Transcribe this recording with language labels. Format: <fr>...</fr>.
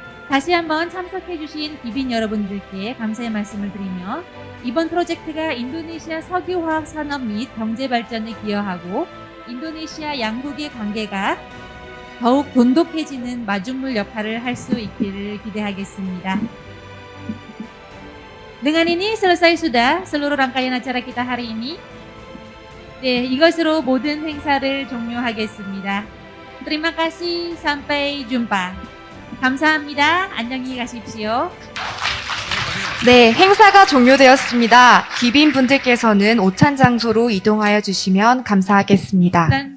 <ko>다시 한번 참석해주신 기빈 여러분들께 감사의 말씀을 드리며 이번 프로젝트가 인도네시아 석유화학 산업 및 경제 발전에 기여하고 인도네시아 양국의 관계가 더욱 돈독해지는 마중물 역할을 할 수 있기를 기대하겠습니다.</ko> <id>Dengan ini selesai sudah seluruh rangkaian acara kita hari ini.</id> <ko>네, 이것으로 모든 행사를 종료하겠습니다.</ko> <id>Terima kasih, sampai jumpa.</id> <ko>감사합니다. 안녕히 가십시오. 네, 행사가 종료되었습니다. 귀빈 분들께서는 오찬 장소로 이동하여 주시면 감사하겠습니다.</ko>